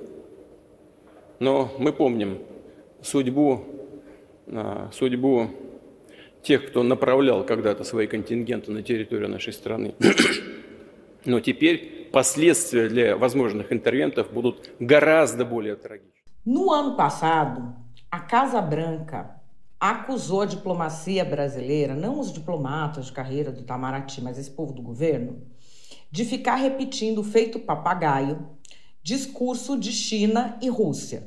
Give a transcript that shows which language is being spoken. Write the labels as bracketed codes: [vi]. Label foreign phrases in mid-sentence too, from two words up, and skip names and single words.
[ru] Но мы помним судьбу тех, кто направлял когда-то свои контингенты на территорию нашей страны. Но теперь последствия для возможных интервентов будут гораздо более трагичны. [pt] No ano passado, a Casa Branca acusou a diplomacia brasileira, não os diplomatas de carreira do Itamaraty, mas esse povo do governo, de ficar repetindo feito papagaio discurso de China e Rússia.